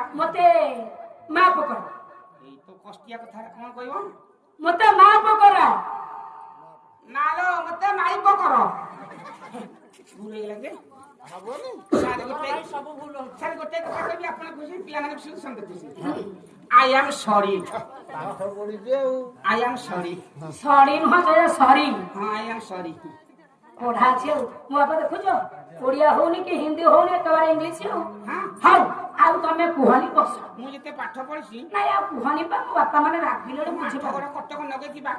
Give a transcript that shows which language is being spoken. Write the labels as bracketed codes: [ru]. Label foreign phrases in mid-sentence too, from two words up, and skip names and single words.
[or] ମତେ ମାଫ କର ଏଇ ତ କଷ୍ଟିଆ କଥା କଣ କହିବ ମତେ ମାଫ କର ମାଲୋ ମତେ ମାଇପ କର ଭୁଲ ହେଇଗଲା ଯେ ହବନି ସାର୍ ଗୋଟେ କଥା କହିବି ଆପଣ ଖୁସି ପିଲାମାନେ ଖୁସି ସନ୍ଦେହ ଖୁସି [en] I am sorry. I am sorry. [or] ସରି ନୁହଁ ସେ ସରି [en] ହଁ I am sorry. [or] ପଢା ଅଛି ଆଉ ମୋ ବାପା ଦେଖୁଛ ଓଡ଼ିଆ ହଉନି କି ହିନ୍ଦୀ ହଉନି ଏକେବାରେ ଇଂଲିଶ ଆଉ ହଁ ହଉ ଆଉ ତମେ କୁହନି ବସ ମୁଁ ଯେତେ ପାଠ ପଢିଛି ନାଇଁ ଆଉ କୁହନି ପା ମୋ ବାପା ମାନେ ରାଗିଲେଣି ପାଠ ବୁଝିପାର ପଢ କଟକ ନଗେଇକି ବାକି